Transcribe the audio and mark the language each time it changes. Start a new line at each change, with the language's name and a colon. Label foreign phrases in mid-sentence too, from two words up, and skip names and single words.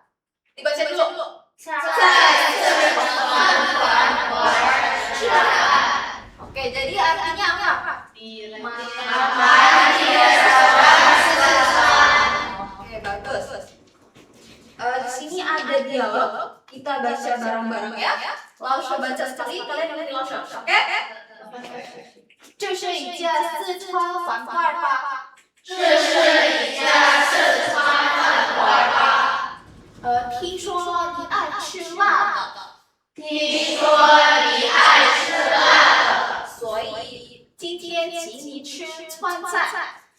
Indonesian: Dibaca dulu. Oke, jadi artinya apa? Oke, bagus. Di sini ada dialog. Kita baca bareng-bareng ya. Langsung baca sekali, kalian ikuti langsung. Oke?
Chinese: 这是一家四川饭馆吧？听说你爱吃辣的，所以今天请你吃川菜。